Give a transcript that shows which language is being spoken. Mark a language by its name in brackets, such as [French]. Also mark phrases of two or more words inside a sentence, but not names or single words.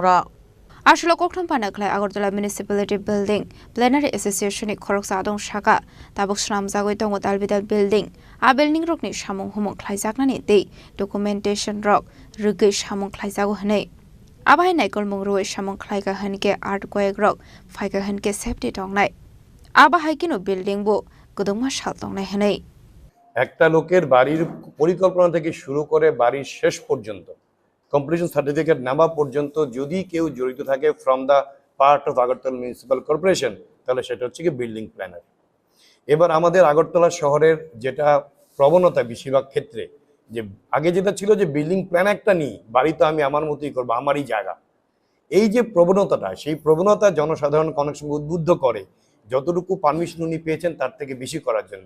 [Kok Borok] आशुल कक्तुम पांडा खलाय आगरतला म्युनिसिपालिटी बिल्डिं प्लेनारि एसोसिएशन खरकसा आदं शाखा ताबुक श्राम जागै दङ दालबिदाल बिल्डिं आ बिल्डिं रकनि सामुं हुमुं खलाइजाकनानि दै डकुमेन्टेशन रक रुगै सामुं खलाइजागो हनै आबाय नायकल मुंरुय सामुं खलाइगा हनके आर्ट कयक रक फाइगा हनके सेफ्टी दंनाय आबाहाय किनो बिल्डिं बो गदमा साल दंनाय हनै [Bangla] একটা লোকের বাড়ির পরিকল্পনা থেকে শুরু করে বাড়ির শেষ পর্যন্ত [English] completion certificate [Bangla] নামা পর্যন্ত যদি কেউ জড়িত থাকে [English] from the part of Agartala Municipal Corporation [Bangla] তাহলে সেটা হচ্ছে কি [English] building planner. [Bangla] এবার আমাদের আগরতলা শহরের যেটা প্রবণতা বেশিরভাগ ক্ষেত্রে যে আগে যেটা ছিল যে [English] building plan [Bangla] একটা নিই বাড়ি তো আমি আমার মতোই করবো আমারই জায়গা, এই যে প্রবণতাটা সেই প্রবণতা জনসাধারণকে অনেক সময় উদ্বুদ্ধ করে যতটুকু পারমিশন উনি পেয়েছেন তার থেকে বেশি করার জন্য।